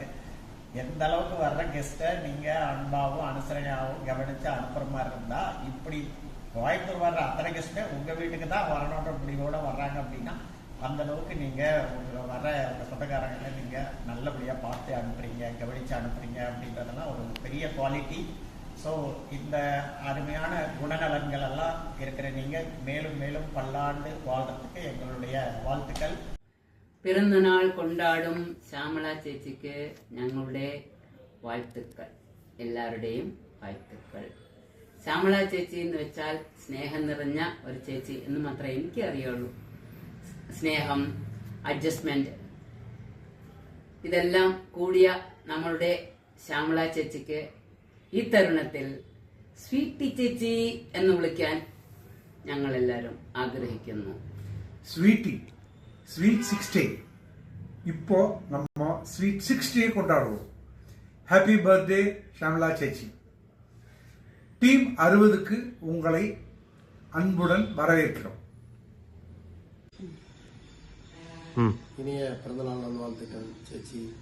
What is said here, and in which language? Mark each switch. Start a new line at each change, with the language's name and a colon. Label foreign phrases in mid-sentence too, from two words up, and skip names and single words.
Tamil: எந்த அளவுக்கு வர்ற கெஸ்ட்டை நீங்க அன்பாகவும் அனுசரணையாகவும் கவனிச்சு அனுப்புற மாதிரி இருந்தா, இப்படி கோயம்புத்தூர் வர்ற அத்தனை கெஸ்ட்டை உங்க வீட்டுக்கு தான் வரணுன்ற முடிவோட வர்றாங்க அப்படின்னா, அந்த அளவுக்கு நீங்க வர்ற சொந்தக்காரங்களை நீங்க நல்லபடியா பார்த்து அனுப்புறீங்க, கவனிச்சு அனுப்புறீங்க அப்படின்றதெல்லாம் ஒரு பெரிய குவாலிட்டி. ஸோ இந்த அருமையான குணநலன்கள் எல்லாம் இருக்கிற நீங்க மேலும் மேலும் பல்லாண்டு வாழ்றதுக்கு எங்களுடைய வாழ்த்துக்கள்.
Malayalam: പിറന്നാൾ കൊണ്ടാടും ശ്യാമള ചേച്ചിക്ക് ഞങ്ങളുടെ വാഴ്ത്തുക്കൾ, എല്ലാവരുടെയും വാഴ്ത്തുക്കൾ. ശ്യാമള ചേച്ചി എന്ന് വെച്ചാൽ സ്നേഹം നിറഞ്ഞ ഒരു ചേച്ചി എന്ന് മാത്രമേ എനിക്ക് അറിയുള്ളൂ. സ്നേഹം, അഡ്ജസ്റ്റ്മെന്റ്, ഇതെല്ലാം കൂടിയ നമ്മളുടെ ശ്യാമള ചേച്ചിക്ക് ഈ തരുണത്തിൽ സ്വീറ്റി ചേച്ചി എന്ന് വിളിക്കാൻ ഞങ്ങൾ എല്ലാവരും ആഗ്രഹിക്കുന്നു.
Tamil: ஸ்வீட் 60. இப்போ நம்ம ஸ்வீட் 60 கொண்டாடுவோம்.
English: happy birthday
Tamil: ஷாம்லா சேச்சி. டீம் 60க்கு உங்களை அன்புடன் வரவேற்கிறோம். இனிய பிறந்தநாள் நல்வாழ்த்துக்கள் சேச்சி.